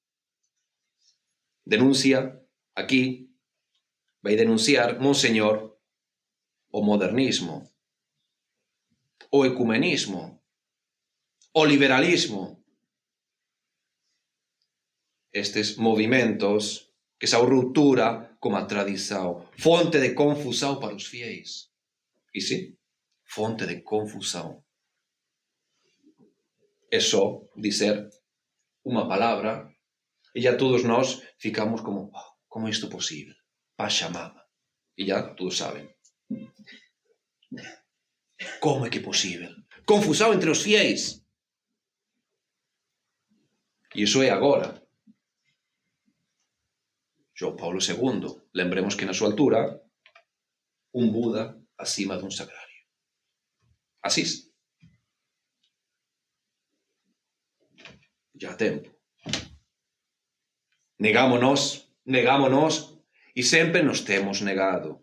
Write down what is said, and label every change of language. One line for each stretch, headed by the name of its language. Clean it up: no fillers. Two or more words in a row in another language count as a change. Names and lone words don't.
Galician: Denuncia, aquí, vai denunciar, Monseñor, o modernismo, o ecumenismo, o liberalismo. Estes movimentos que son ruptura como a tradición, fonte de confusão para os fiéis. E sí, fonte de confusão.
Portuguese: É só dizer
Galician: unha palabra
Portuguese: e já todos nós ficamos como, como isto é possível? Pachamama. E já todos sabem. Como é que é possível? Confusão entre os fiéis.
Galician: E iso é agora. João Paulo II, lembremos que na súa altura, un Buda acima dun sagrario. Asís. Ya há tempo. Negámonos, e sempre nos temos negado.